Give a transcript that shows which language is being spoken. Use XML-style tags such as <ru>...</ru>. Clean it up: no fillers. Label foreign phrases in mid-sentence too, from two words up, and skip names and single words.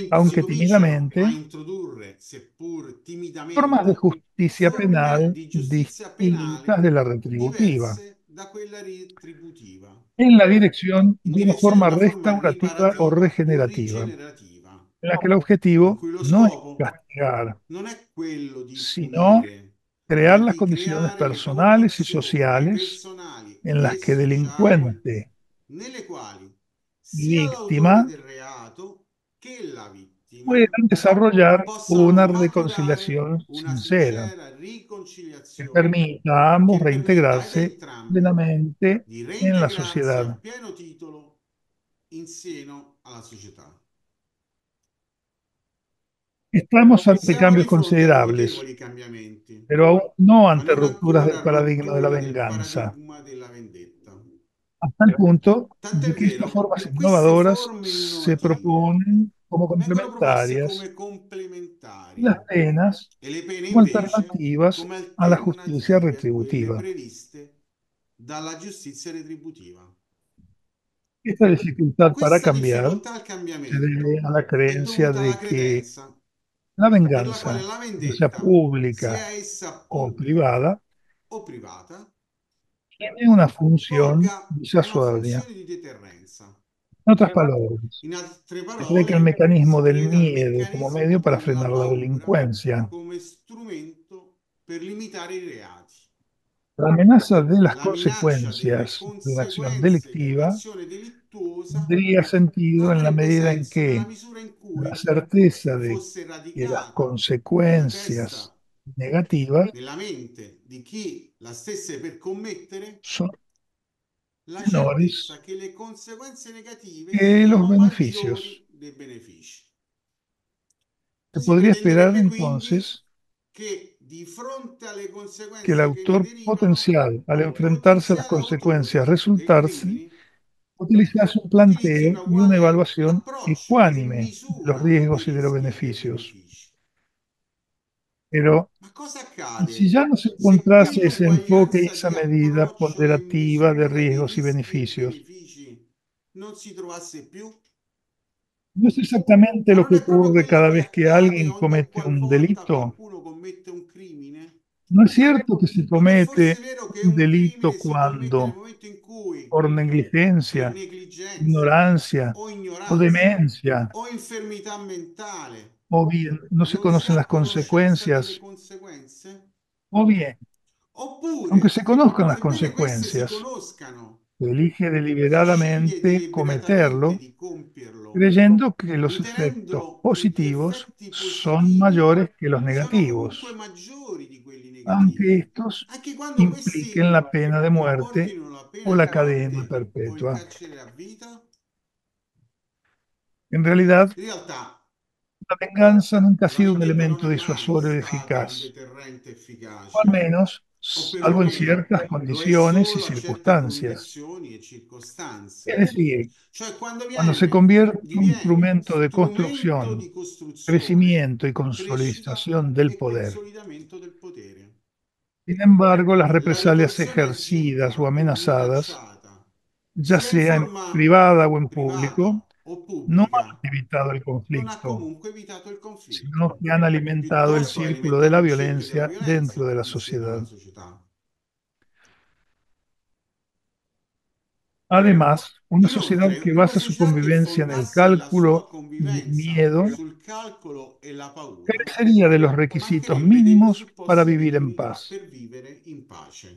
<it>Si</it> <es>aunque</es> <it>cominciano a</it> <es>tímidamente,</es> <it>introdurre, seppur</it> <es>formas de</es> <it>timidamente,</it> <es>justicia</es> <it>forme</it> <es>penal</es> <it>di giustizia</it> <es>distintas</es> <it>penale</it> <es>de la retributiva,</es> <it>diverse da quella retributiva,</it> <es>en la dirección</es> <it>in</it> <es>de una</es> <it>direzione di</it> <es>forma</es> <it>una forma</it> <es>restaurativa o</es> <it>riparativa o</it> <es>regenerativa,</es> <it>rigenerativa,</it> <es>en la que el</es> <it>in</it> <es>objetivo</es> <it>cui lo</it> <es>no es</es> <it>scopo</it> <es>castigar,</es> <it>non è quello di</it> <es>sino</es> <it>punire,</it> <es>crear</es> <it>ma</it> <es>las</es> <it>di</it> <es>condiciones</es> <it>creare le</it> <es>personales y</es> <it>condizioni</it> <es>sociales</es> <it>personali</it> <es>en las</es> <it>e</it> <es>que</es> <it>sociali</it> <es>delincuente</es> <it>nelle quali</it> <es>y</es> <it>sia l'autore</it> <es>víctima</es> <it>del reato che la vittima</it> <es>puedan desarrollar</es> <it>possano</it> <es>una</es> <it>maturare</it> <es>reconciliación</es> <it>una</it> <es>sincera</es> <it>sincera</it> <es>que</es> <it>riconciliazione</it> <es>permita a ambos</es> <it>che permetta ad</it> <es>reintegrarse</es> <it>entrambi</it> <es>plenamente</es> <it>di</it> <es>en la</es> <it>reintegrarsi a</it> <es>sociedad.</es> <it>pieno titolo in seno alla società.</it> <es>Estamos ante</es> <it>Siamo</it> <es>cambios</es> <it>di fronte a</it> <es>considerables,</es> <it>notevoli cambiamenti,</it> <es>pero aún no</es> <it>ma</it> <es>ante</es> <it>non</it> <es>rupturas</es> <it>ancora</it> <es>del paradigma de la</es> <it>rotture del</it> <es>venganza,</es> <it>paradigma della vendetta.</it> <es>hasta el punto</es> <it>Tant'è</it> <es>de que estas</es> <it>vero</it> <es>formas</es> <it>che queste</it> <es>innovadoras</es> <it>forme</it> <es>se</es> <it>innovative</it> <es>proponen como</es> <it>vengono proposte</it> <es>complementarias</es> <it>come</it> <es>y las</es> <it>complementari</it> <es>penas</es> <it>e le pene</it> <es>como</es> <it>invece</it> <es>alternativas</es> <it>come</it> <es>a la justicia</es> <it>alternative a quelle</it> <es>retributiva.</es> <it>previste dalla giustizia retributiva.</it> <es>Esta dificultad para</es> <it>Questa</it> <es>cambiar</es> <it>difficoltà al</it> <es>se debe a</es> <it>cambiamento</it> <es>la</es> <it>è</it> <es>creencia</es> <it>dovuta alla</it> <es>de que</es> <it>credenza</it> <es>la</es> <it>per la quale</it> <es>venganza,</es> <it>la</it> <es>ya sea</es> <it>vendetta, sia</it> <es>pública</es> <it>essa</it> <es>o</es> <it>pubblica</it> <es>privada,</es> <it>o privata,</it> <es>tiene una función</es> <it>svolga una</it> <es>disuasoria.</es> <it>funzione di deterrenza.</it> <es>En otras palabras,</es> <it>In altre</it> <es>se cree que el</es> <it>parole,</it> <es>mecanismo</es> <it>si</it> <es>del</es> <it>crede al</it> <es>miedo como medio</es> <it>meccanismo</it> <es>para</es> <it>della</it> <es>frenar la</es> <it>paura</it> <es>delincuencia.</es> <it>come strumento per limitare i reati.</it> <es>La amenaza de las</es> <it>La minaccia delle</it> <es>consecuencias de una acción</es> <it>conseguenze di</it> <es>delictiva</es> <it>un'azione delittuosa</it> <es>tendría sentido en la</es> <it>avrebbe</it> <es>medida en</es> <it>senso nella</it> <es>que</es> <it>misura in</it> <es>la</es> <it>cui</it> <es>certeza de</es> <it>fosse</it> <es>que las</es> <it>radicata nella</it> <es>consecuencias</es> <it>testa,</it> <es>negativas</es> <it>nella mente di chi la stesse per commettere,</it> <es>son</es> <it>la certezza</it> <es>menores</es> <it>che le conseguenze negative</it> <es>que los</es> <it>siano</it> <es>beneficios.</es> <it>maggiori dei benefici.</it> <es>Se</es> <it>Si</it> <es>podría esperar</es> <it>pretenderebbe quindi</it> <es>entonces</es> <it>che di fronte alle</it> <es>que el</es> <it>conseguenze che ne</it> <es>autor</es> <it>derivano,</it> <es>potencial, al</es> <it>il</it> <es>enfrentarse a las</es> <it>potenziale</it> <es>consecuencias</es> <it>autore dei</it> <es>resultarse,</es> <it>crimini</it> <es>utilizase un</es> <it>utilizzi un</it> <es>planteo y una</es> <it>uguale</it> <es>evaluación</es> <it>approccio che</it> <es>ecuánime de los</es> <it>misura i</it> <es>riesgos y de los</es> <it>rischi e i</it> <es>beneficios.</es> <it>benefici.</it> <es>Pero,</es> <it>Ma cosa</it> <es>¿y si</es> <it>accade</it> <es>ya no se</es> <it>se</it> <es>encontrase ese enfoque y</es> <it>quell'uguaglianza</it> <es>esa</es> <it>di</it> <es>medida</es> <it>approccio e</it> <es>ponderativa de</es> <it>misura dei</it> <es>riesgos y</es> <it>rischi e</it> <es>beneficios?</es> <it>benefici non si trovasse più?</it> <es>¿No es exactamente</es> <it>Ma</it> <es>lo</es> <it>non</it> <es>que</es> <it>è proprio</it> <es>ocurre</es> <it>quello</it> <es>cada</es> <it>che</it> <es>vez que</es> <it>accade</it> <es>alguien</es> <it>ogni</it> <es>comete un</es> <it>qualvolta</it> <es>delito?</es> <it>qualcuno commette un crimine?</it> <es>¿No es cierto que se</es> <it>Non è forse</it> <es>comete</es> <it>vero che</it> <es>un</es> <it>un</it> <es>delito</es> <it>crimine si commette nel</it> <es>cuando,</es> <it>momento in cui,</it> <es>por</es> <it>per</it> <es>negligencia,</es> <it>negligenza</it> <es>ignorancia</es> <it>o</it> <es>o</es> <it>ignoranza</it> <es>demencia,</es> <it>o infermità mentale,</it> <es>o bien no se</es> <it>non si</it> <es>conocen</es> <it>ha</it> <es>las</es> <it>conoscenza delle</it> <es>consecuencias,</es> <it>conseguenze?</it> <es>o bien, aunque</es> <it>Oppure,</it> <es>se conozcan las</es> <it>sebbene queste si</it> <es>consecuencias,</es> <it>conoscano,</it> <es>se elige</es> <it>si sceglie</it> <es>deliberadamente</es> <it>deliberatamente</it> <es>cometerlo,</es> <it>di compierlo,</it> <es>creyendo que los efectos</es> <it>ritenendolo che gli</it> <es>positivos</es> <it>effetti</it> <es>son</es> <it>positivi</it> <es>mayores que los</es> <it>sono comunque</it> <es>negativos,</es> <it>maggiori di quelli</it> <es>aunque</es> <it>negativi,</it> <es>estos</es> <it>anche quando</it> <es>impliquen</es> <it>questi</it> <es>la pena de muerte</es> <it>comportino la</it> <es>o</es> <it>pena</it> <es>la</es> <it>di</it> <es>cadena</es> <it>morte o il</it> <es>perpetua.</es> <it>carcere a vita.</it> <es>En realidad,</es> <it>In realtà,</it> <es>la venganza nunca ha</es> <it>la</it> <es>sido un</es> <it>vendetta non</it> <es>elemento</es> <it>è mai</it> <es>disuasorio</es> <it>stata un</it> <es>eficaz,</es> <it>deterrente</it> <es>o al</es> <it>efficace,</it> <es>menos,</es> <it>o</it> <es>salvo en</es> <it>perlomeno</it> <es>ciertas</es> <it>lo è</it> <es>condiciones y</es> <it>solo a certe</it> <es>circunstancias.</es> <it>condizioni e</it> <es>Es</es> <it>circostanze.</it> <es>decir,</es> <it>Cioè quando</it> <es>cuando se convierte en un</es> <it>diviene</it> <es>instrumento de</es> <it>strumento di</it> <es>construcción,</es> <it>costruzione,</it> <es>crecimiento y</es> <it>crescita</it> <es>consolidación del</es> <it>e</it> <es>poder.</es> <it>consolidamento del potere.</it> <es>Sin embargo, las</es> <it>La</it> <es>represalias</es> <it>ritorsione</it> <es>ejercidas o</es> <it>agita o</it> <es>amenazadas,</es> <it>minacciata,</it> <es>ya</es> <it>sia in</it> <es>sea en</es> <it>forma</it> <es>privada o en público,</es> <it>privata o</it> <es>no han</es> <it>pubblica,</it> <es>evitado el</es> <it>non ha</it> <es>conflicto,</es> <it>comunque evitato il conflitto,</it> <es>sino que han alimentado el</es> <it>piuttosto ha</it> <es>círculo de</es> <it>alimentato</it> <es>la</es> <it>il cerchio della</it> <es>violencia dentro</es> <it>violenza</it> <es>de la</es> <it>in seno alla</it> <es>sociedad.</es> <it>società.</it> <es>Además, una sociedad</es> <it>Inoltre,</it> <es>que</es> <it>una</it> <es>basa su</es> <it>società che</it> <es>convivencia en el</es> <it>fondasse la sua</it> <es>cálculo y el</es> <it>convivenza</it> <es>miedo</es> <it>sul calcolo e la paura</it> <es>carecería de los requisitos</es> <it>mancherebbe dei</it> <es>mínimos para</es> <it>presupposti</it> <es>vivir en</es> <it>minimi</it> <es>paz.</es> <it>per vivere in pace.</it>